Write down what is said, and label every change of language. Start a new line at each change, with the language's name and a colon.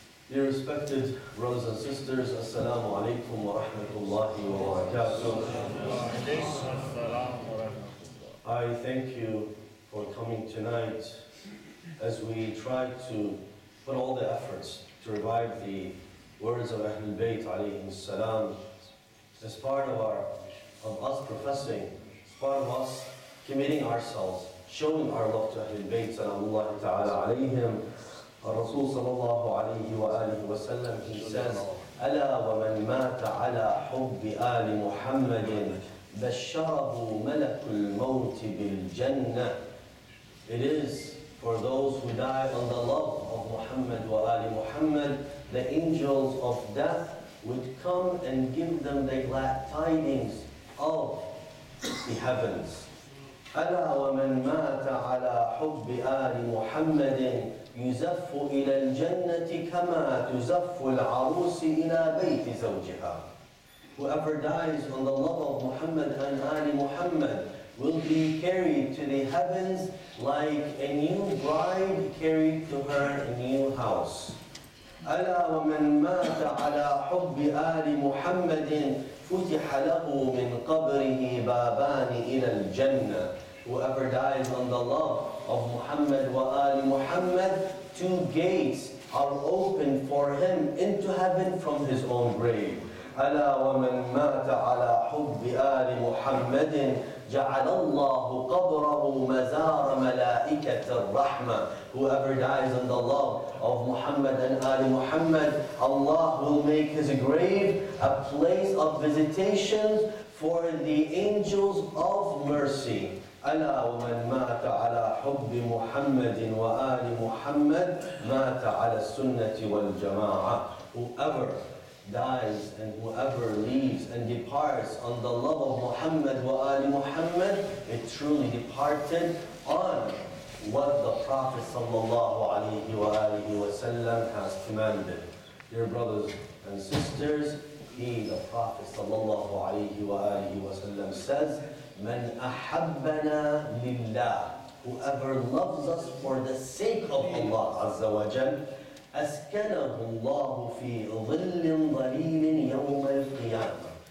English: Dear respected brothers and sisters, Assalamu alaikum wa rahmatullahi wa barakatuh. I thank you for coming tonight as we try to put all the efforts to revive the words of Ahlul Bayt alayhim salam as part of us professing, as part of us committing ourselves, showing our love to Ahlul Bayt salamullahi ta'ala alayhim. Rasul sallallahu alayhi wa alihi wa sallam, he says,
Arabic: أَلَا وَمَنْ مَاتَ عَلَى حُبِّ آلِ مُحَمَّدٍ بَشَّرَهُ مَلَكُ الْمَوْتِ بِالْجَنَّةِ.
English: It is for those who die on the love of Muhammad wa Ali Muhammad, the angels of death would come and give them the glad tidings of the heavens.
Arabic: ألا ومن مات على حب آل محمد يزف إلى الجنة كما تزف العروس إلى بيت زوجها.
English: Whoever dies on the love of Muhammad and Ali Muhammad will be carried to the heavens like a new bride carried to her new house.
Arabic: ألا ومن مات على حب آل محمد فتح له من قبره بابان إلى الجنة.
English: Whoever dies on the love of Muhammad wa Ali Muhammad, two gates are open for him into heaven from his own grave.
Arabic: ألا ومن مات على حب آل محمد جعل الله قبره مزار ملائكة الرحمة.
English: Whoever dies in the love of Muhammad and Ali Muhammad, Allah will make his grave a place of visitations for the angels of mercy.
Arabic: ألا ومن مات على حب محمد وآل محمد مات على السنة والجماعة.
English: Whoever dies and whoever leaves and departs on the love of Muhammad wa Ali Muhammad, it truly departed on what the Prophet sallallahu alaihi wasallam has commanded. Dear brothers and sisters, the Prophet sallallahu alaihi wasallam says,
Arabic: "Man ahabbana lillah,"
English: whoever loves us for the sake of Allah Azza wa Jal,
Arabic: أسكنه الله في ظل ظليل يوم القيامة.